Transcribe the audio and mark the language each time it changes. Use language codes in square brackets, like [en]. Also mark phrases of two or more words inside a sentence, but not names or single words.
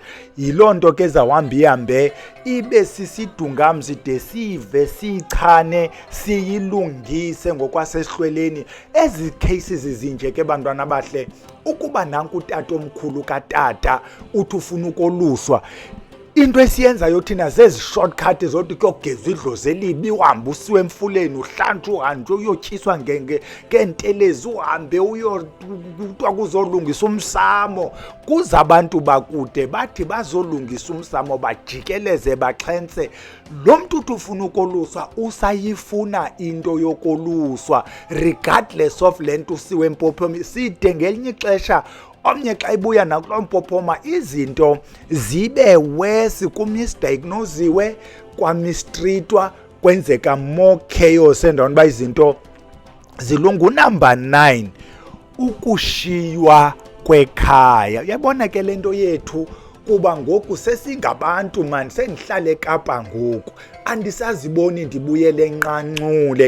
[xh] Yiloo nto ke zawuhamba ihambe ibe sisidungamzi de sive, siyichane, siyilungise ngokwasesihlweleni. Ezi cases zinje ke bantwana bahle, ukuba nanku utatomkhulu katata uthi ufuna ukoluswa, into esiyenzayo thina zezi shortcut zothi kuyogezwa idlozi elibi, uhambe usiwe emfuleni, uhlanjwe, uhanjwe uyotyiswa ngeentelezi, uhambe kuthiwa kuzolungisa umsamo. Kuza abantu bakude bathi bazolungisa umsamo, bajikeleze, baxhentse. Lo mntu uthi ufuna ukoluswa usayifuna into yokoluswa, [en] regardless of [xh] le nto usiwe empophomeni. Side ngelinye ixesha omnye xa ibuya nakuloo mpophoma izinto zibe wesi, kumisdiagnosiwe, kwamistritwa, kwenzeka [en] more chaos [xh] endaweni uba izinto zilungu. Number 9, ukushiywa kwekhaya. Uyabona ke le nto yethu kuba ngoku sesingabantu mani, sendihlale eKapa ngoku, andisaziboni ndibuyele enqanxule.